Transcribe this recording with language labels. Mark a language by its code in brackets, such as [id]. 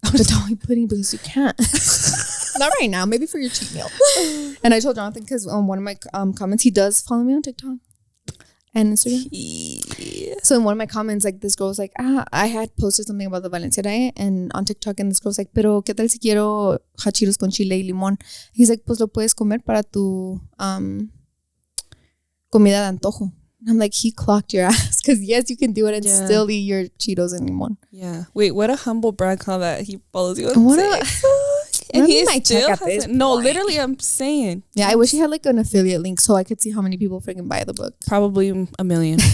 [en] But don't eat pudding because you can't. Not right now. Maybe for your cheat meal. And I told Jonathan because on one of my comments, he does follow me on TikTok and Instagram. So in one of my comments, like, this girl was like, I had posted something about the Valencia diet and on TikTok, and this girl was like, [es] pero ¿qué tal si quiero hachiros con chile y limón? He's like, pues lo puedes comer para tu comida de antojo. [en] And I'm like, he clocked your ass because yes, you can do it and still eat your Cheetos and limón. Yeah. Wait, what a humble brag how that he follows you on TikTok. And he still hasn't. No, literally, I'm saying. Yeah, I wish he had like an affiliate link so I could see how many people freaking buy the book. Probably 1 million.